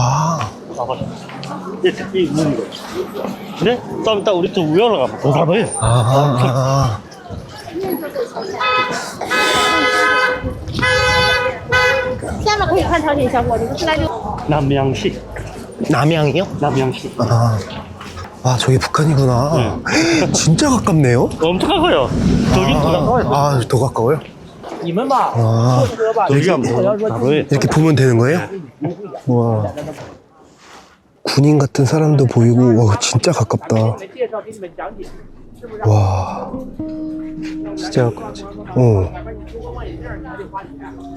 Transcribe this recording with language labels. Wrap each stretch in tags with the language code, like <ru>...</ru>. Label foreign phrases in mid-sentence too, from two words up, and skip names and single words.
<ko>아, 봐봐요. 이 무는 거. 근데 좀 이따 우리 또 우연을 가면 더 잡아요. 아.</ko> <zh>下面可以看朝鲜小伙，你们进来就。</zh> <ko>남양식. 남양이요? 남양식. 아. 아, 저기 북한이구나. 진짜 가깝네요? 엄청 가까워요. 저기 더 가까워요. 아, 더 가까워요?</ko> <zh>你们吧，</zh> <ko>아,</ko> <zh>坐车吧，</zh> <ko>여기가 뭐,</ko> <zh>我要说</zh> <ko>바로 이렇게 보면 되는 거예요? 와. 군인 같은 사람도 보이고, 와, 진짜 가깝다.</ko> <zh>介绍给你们讲解，是不是？</zh> <ko>와. 진짜 가깝지. 어.</ko> <zh>把你中国望远镜拿去花钱。</zh>